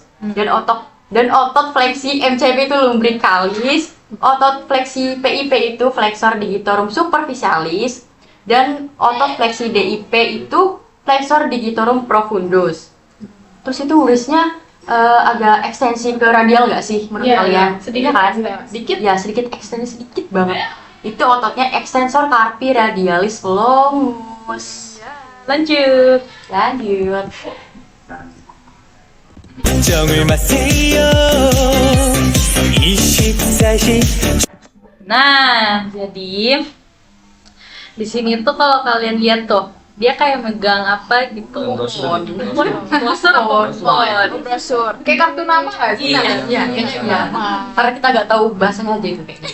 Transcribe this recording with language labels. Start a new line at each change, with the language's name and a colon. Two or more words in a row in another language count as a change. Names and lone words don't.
Indonesian: Dan otot fleksi MCP itu lumbricalis, otot fleksi PIP itu
Latin: flexor digitorum superficialis,
Indonesian: dan otot fleksi DIP itu
Latin: flexor digitorum profundus.
Indonesian: Terus itu urisnya agak ekstensi ke radial nggak sih menurut kalian? Sedikit Iya kan? sedikit. Ya sedikit ekstensi sedikit banget. Itu ototnya
Latin: extensor carpi radialis longus.
Indonesian: Lanjut.
Korean: 정을 마세요 24시.
Indonesian: Nah, jadi di sini tuh kalau kalian lihat tuh, dia kayak megang apa gitu. Brosur. Brosur apa handphone? Brosur. Kayak kartu nama nggak sih? Iya, kayaknya iya. Karena kita nggak tahu bahasanya aja itu kayaknya.